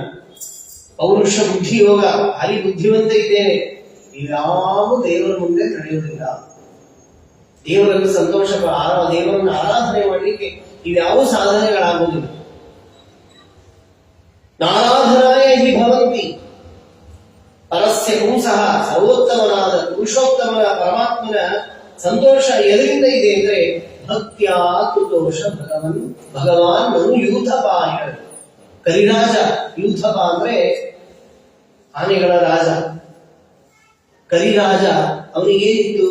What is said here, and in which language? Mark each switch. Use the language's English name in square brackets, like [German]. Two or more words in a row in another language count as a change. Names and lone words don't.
[Kannada] ಪೌರುಷ, ಬುದ್ಧಿ ಯೋಗ, ಭಾರಿ ಬುದ್ಧಿವಂತ ಇದ್ದೇನೆ. ಇವ್ಯಾವ ದೇವರ ಮುಂದೆ ನಡೆಯುವುದಿಲ್ಲ. ದೇವರನ್ನು ಸಂತೋಷ, ದೇವರನ್ನು ಆರಾಧನೆ ಮಾಡಲಿಕ್ಕೆ ಇವ್ಯಾವ ಸಾಧನೆಗಳಾಗುವುದಿಲ್ಲ. [Sanskrit] ನಾರಾಧನಾಯ ಹಿ ಭವಂತಿ. ಪರಸ್ಯ ಪುಂಸಃ, [Kannada] ಸರ್ವೋತ್ತಮನಾದ ಪುರುಷೋತ್ತಮನ ಪರಮಾತ್ಮನ ಸಂತೋಷ ಎದರಿಂದ ಇದೆ ಅಂದ್ರೆ [Sanskrit] ಭಕ್ತ್ಯಾ ಕುತೋಷ ಭಗವಾನ್ ಮನು ಯೂಥಪಾಯ. [Kannada] ಕರಿರಾಜ, ಯೂಥಪ ಅಂದ್ರೆ ಆನೆಗಳ ರಾಜ. ಕರಿರಾಜ, ಅವನಿಗೇನಿತ್ತು?